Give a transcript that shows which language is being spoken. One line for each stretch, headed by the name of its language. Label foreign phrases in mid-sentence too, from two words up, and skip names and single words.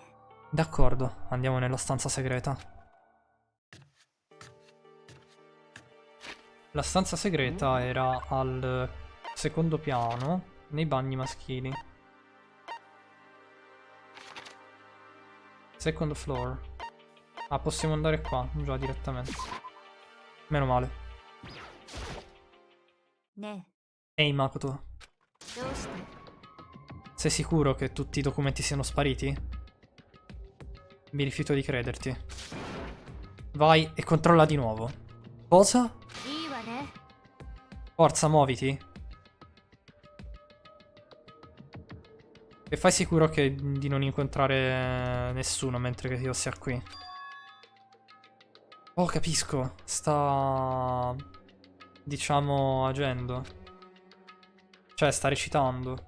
Italian: D'accordo, andiamo nella stanza segreta. La stanza segreta era al secondo piano, nei bagni maschili.
English: Second floor.
Italian: Ah, possiamo andare qua, già direttamente. Meno male.
Japanese: ね
Italian: Ehi Makoto,
Japanese: えどうして
Italian: sei sicuro che tutti i documenti siano spariti? Mi rifiuto di crederti. Vai e controlla di nuovo. Cosa?
Japanese: いいわね
Italian: Forza, muoviti. E fai sicuro di non incontrare nessuno mentre che io sia qui. Oh, capisco. Sta... diciamo, agendo. Cioè, sta recitando.